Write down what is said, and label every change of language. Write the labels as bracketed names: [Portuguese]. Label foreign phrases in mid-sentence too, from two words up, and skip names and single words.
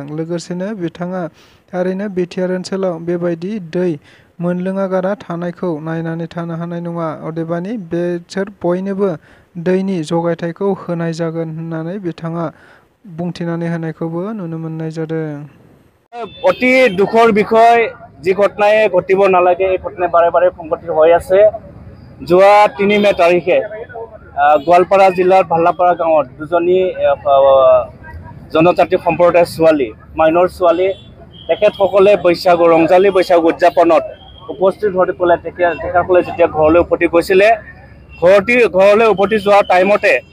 [Bodo] लोगोसेनो बिथाङा थारैनो बिटिआर ओनसोलाव बेबायदि दै मोनलोङागारा थानायखौ नायनानै थानो हानाय नङा अदेबानि बेसोर बयनोबो दैनि जगायथायखौ होनाय जागोन होननानै बिथाङा बुंथिनानै होनायखौबो नुनो मोननाय जादों। [Assamese] অতি দুখৰ বিষয়, যি ঘটনাই ঘটিব নালাগে এই ঘটনাই বাৰে বাৰে সংঘটিত হৈ আছে। যোৱা ৩ মে তাৰিখে গোৱালপাৰা জিলাৰ ভাল্লাপাৰা গাঁৱত দুজনী জনজাতি সম্প্ৰদায়ৰ ছোৱালী, মাইনৰ ছোৱালী, তেখেতসকলে বৈশাগু ৰংজালী বৈশাগু উদযাপনত উপস্থিত হৈ পেলাই তেখেতসকলে যেতিয়া ঘৰলৈ উভতি গৈছিলে, ঘৰলৈ উভতি যোৱাৰ টাইমতে